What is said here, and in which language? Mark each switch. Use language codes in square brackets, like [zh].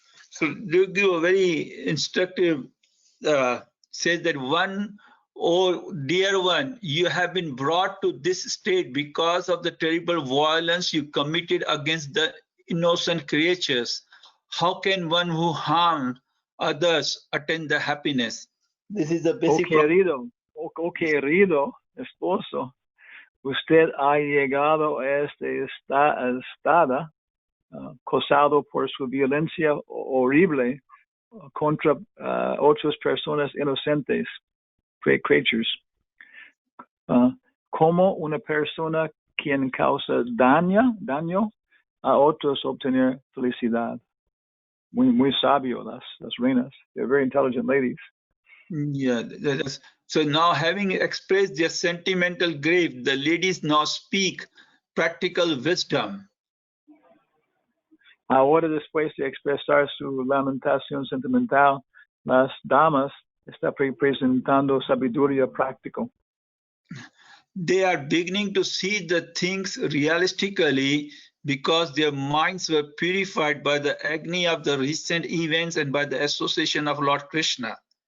[en] So you give a very instructive, says that one, oh dear one, you have been brought to this state because of the terrible violence you committed against the innocent creatures, how can one who harmed others attain the happiness? This is the basic problem. [es] Querido esposo, usted ha llegado a este estado causado por su violencia horrible contra otras personas inocentes, creatures. Como una persona quien causa daño a otros obtener felicidad. Muy sabio, las reinas. [en] They're very intelligent ladies. Yeah. So now, having expressed their sentimental grief, the ladies now speak practical wisdom. [es] Ahora, después de expresar su lamentación sentimental, las damas están presentando sabiduría práctica. [en] They are beginning to see the things realistically because their minds were purified by the agony of the recent events and by the association of Lord Krishna.